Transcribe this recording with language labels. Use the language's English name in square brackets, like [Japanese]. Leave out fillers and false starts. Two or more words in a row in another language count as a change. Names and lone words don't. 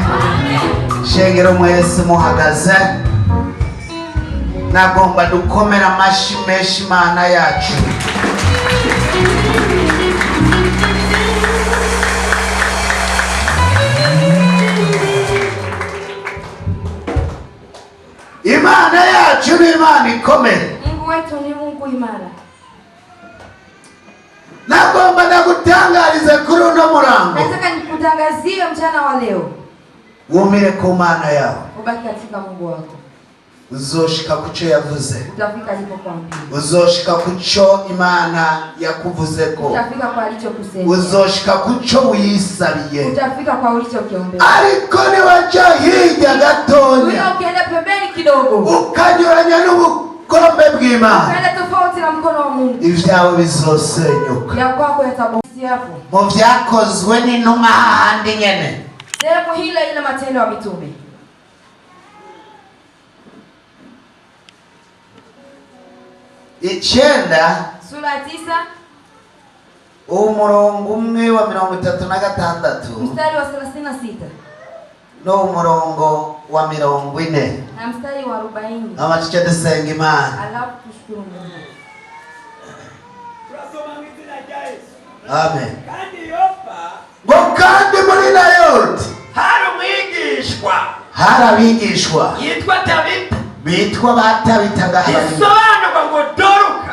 [Rundi] Shengero mwese muhagaze, nagomba dukomera amashimeshi Imana yacu. Imana yacu ni Imana ikomeye. [Swahili] Mungu wetu ni Mungu imara. [Rundi] Nagomba ndagutangarize kuri uno murango. [Swahili] Nataka nikutangazie mchana wa leo. [Rundi] Wumire ku Mana yawe. [Swahili] Ubaki katika Mungu wako. [Rundi] Uzoshika kuco yavuze. [Swahili] Utafika alipokuambia. [Rundi] Uzoshika kuco Imana yakuvuzeko. [Swahili] Utafika kwa alichokusema. [Rundi] Uzoshika kuco wisabiye. [Swahili] Utafika kwa ulichokiombea. [Rundi] Ariko ni waja hirya gatonya. [Swahili] Ukienda pembeni kidogo. [Rundi] Ukanyuranya n'ubukombe bw'Imana. [Swahili] Ukienda tofauti na mkono wa Mungu. [Rundi] Ivyawe bizosenyuka. [Swahili] Ya kwako yatabosi hapo. [Rundi] Mu vyakozwe n'intumwa hahandi nyene. [Swahili] Sehemu hile ina matendo ya mitume. [Rundi] Icyenda [Swahili] sura 9 [Rundi] umurongo umwe wa 36 [Swahili] mstari wa 36 [Rundi] no umurongo wa 40 [Swahili] na mstari wa 40. [Rundi] Amatiche dusenga Imana. [Swahili] Alafu tushukuru Mungu. Amen. [Rundi] Kandi muri Nayoti hari abigishwa Yitwa Tabita. bitwa batabitaga Isobanurwa ngo Doruka.